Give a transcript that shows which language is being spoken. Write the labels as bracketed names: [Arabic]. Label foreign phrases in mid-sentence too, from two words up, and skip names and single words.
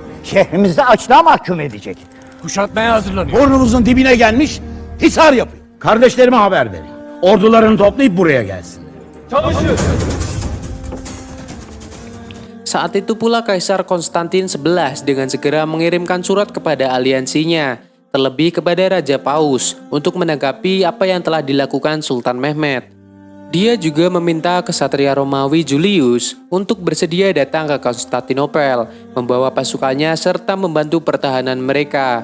[Turkish] şehrimizde açlığa mahkum edecek. Kuşatmaya hazırlanıyor. Burnumuzun dibine gelmiş, hisar yapıyor. Kardeşlerime haber verin. Ordularını toplayıp buraya gelsinler. Çalışıyor. [Indonesian] Saat itu pula Kaisar Konstantin XI dengan segera mengirimkan surat kepada aliansinya, terlebih kepada Raja Paus, untuk menanggapi apa yang telah dilakukan Sultan Mehmed. Dia juga meminta kesatria Romawi Julius untuk bersedia datang ke Konstantinopel, membawa pasukannya serta membantu pertahanan mereka.